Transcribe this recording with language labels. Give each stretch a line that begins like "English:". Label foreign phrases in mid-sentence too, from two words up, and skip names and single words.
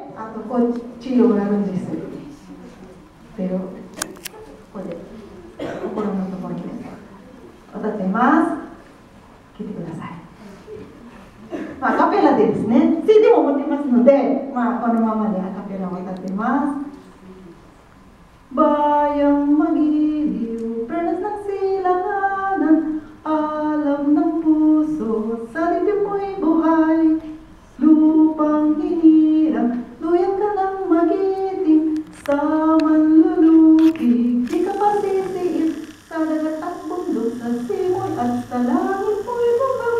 Japanese: こっちをやるんです。pero、ここで心のところで歌っています。聞いてください。アカペラでですね、CD も持ってますので、このままでアカペラを歌っています。
Filipino: Bayang magiliw, perlas ng silanganan, alam ng puso, sa dibdib mo'y buhay. Lupang hinirang, luyan ka ng magiting, sa manlulupig, di ka pasisiin, sa dagat at bundok, sa simoy at sa langit mo'y bukal.